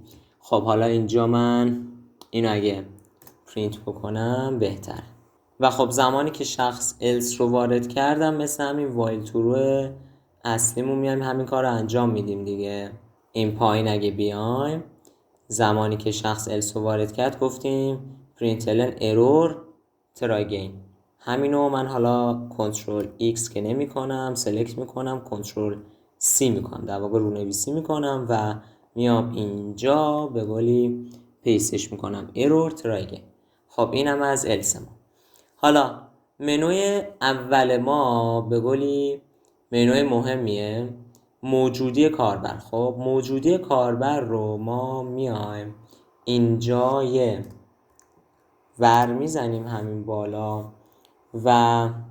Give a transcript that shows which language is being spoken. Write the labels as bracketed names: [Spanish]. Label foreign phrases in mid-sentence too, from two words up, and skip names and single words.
[Persian] خب حالا اینجا من اینو اگه پرینت بکنم بهتر. و خب زمانی که شخص else رو وارد کردم مثل همین [English] while true [Persian] اصلیمون میایم همین کار رو انجام میدیم دیگه. این پایین اگه بیایم زمانی که شخص else رو وارد کرد گفتیم [English] println error try again، [Persian] همینو من حالا کنترل X که نمی کنم سلکت میکنم، کنترل C میکنم، در واقع رونویسی میکنم و میام اینجا به قولی پیستش میکنم [English] error try again. [Persian] خب اینم از else ما. حالا منوی اول ما به قولی منوی مهمیه، موجودی کاربر. خب موجودی کاربر رو ما میایم اینجا یه ور میزنیم همین بالا و